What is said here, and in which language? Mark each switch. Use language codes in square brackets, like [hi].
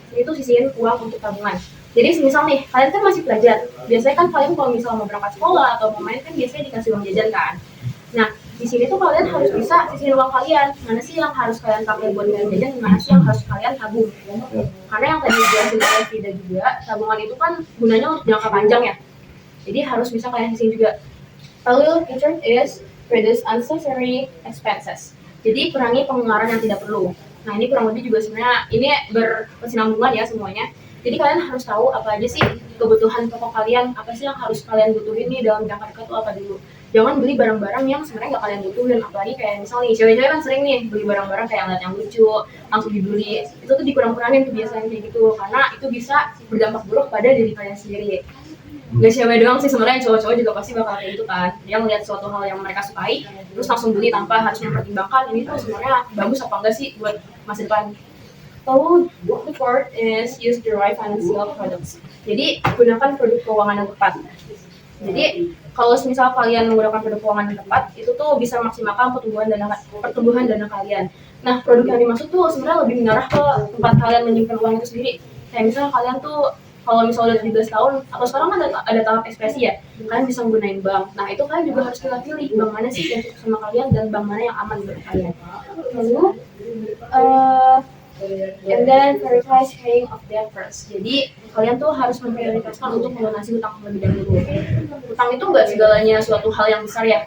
[id] ini tuh sisihin uang untuk tabungan. Jadi misal nih, kalian kan masih pelajar, biasanya kan kalian kalau misal mau berangkat sekolah atau mau main kan biasanya dikasih uang jajan kan. Nah, di sini tuh kalian harus bisa sisihin uang kalian, mana sih yang harus kalian pakai buat jajan, mana sih yang harus kalian tabung. Karena yang tadi dijelasin oleh Frida juga, tabungan itu kan gunanya untuk jangka panjang ya. Jadi harus bisa kalian sisihin juga. [en] Lalu the third is reduce unnecessary expenses. [id] Jadi kurangi pengeluaran yang tidak perlu. Nah ini kurang lebih juga sebenarnya ini berkesinambungan ya semuanya. Jadi kalian harus tahu apa aja sih kebutuhan pokok kalian, apa sih yang harus kalian butuhin nih dalam jangka dekat tuh apa dulu. Jangan beli barang-barang yang sebenarnya nggak kalian butuhin, apalagi kayak misalnya cewek-cewek kan sering nih beli barang-barang kayak ngeliat yang lucu, langsung dibeli. Itu tuh dikurang-kurangin kebiasaan kayak gitu, karena itu bisa berdampak buruk pada diri kalian sendiri. Gak cewek doang sih sebenarnya, cowok-cowok juga pasti bakal kayak gitu kan. Dia melihat suatu hal yang mereka sukai, terus langsung beli tanpa harus mempertimbangkan ini tuh sebenarnya bagus apa enggak sih buat masa depan. [en] Lalu the fourth is use the right financial products. [id] Jadi gunakan produk keuangan yang tepat. Jadi kalau misal kalian menggunakan produk keuangan yang tepat, itu tuh bisa maksimalkan pertumbuhan dana kalian. Nah produk yang dimaksud tuh sebenarnya lebih mengarah ke tempat kalian menyimpan uang itu sendiri. Kayak misalnya kalian tuh kalau misalnya udah 17 tahun atau sekarang kan ada tahap ekspresi ya, kalian bisa menggunakan bank. Nah itu kalian juga harus pilih bank mana sih yang cocok sama kalian dan bank mana yang aman buat kalian. [en] Lalu and then prioritize paying of debt first. [id] Jadi kalian tuh harus memprioritaskan untuk melunasi hutang terlebih dahulu. Hutang itu nggak segalanya suatu hal yang besar ya.